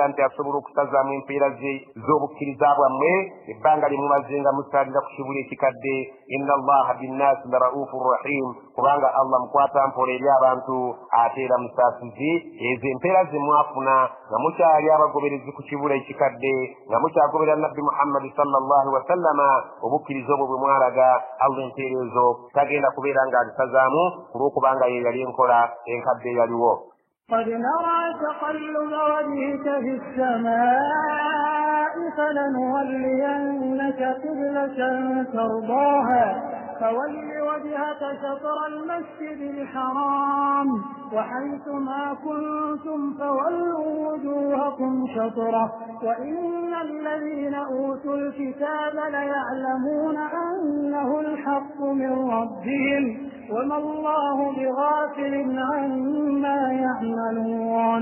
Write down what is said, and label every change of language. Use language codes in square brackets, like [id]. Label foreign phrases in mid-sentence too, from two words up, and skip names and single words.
[lg] nti asobola okusazaamu empeera z'obukkiriza bwammwe ebbanga lye mumaze nga musaalira ku kibula ekikadde [ar] إن الله بالناس لرءوف رحيم [lg] kubanga allah mukwata mpola eri abantu ate era musaasizi ezo empeera ze mwafuna nga mukyali abagoberezi ku kibula ekikadde nga mukyagoberera nabbi muhammadi [ar] صلى الله عليه وسلم [lg] obukkiriza obwo bwe mwalaga allah empeera ezo tagenda kubeera nga azisazaamu olw'okubanga ye yali enkola enkadde eyaliwo [ar] قد نرى تقلب وجهك في السماء فلنولينك قبلة ترضاها فول وجهك شطر المسجد الحرام وحيث ما كنتم فولوا وجوهكم شطره وإن الذين أوتوا الكتاب ليعلمون أنه الحق من ربهم وما الله بغافل عما يعملون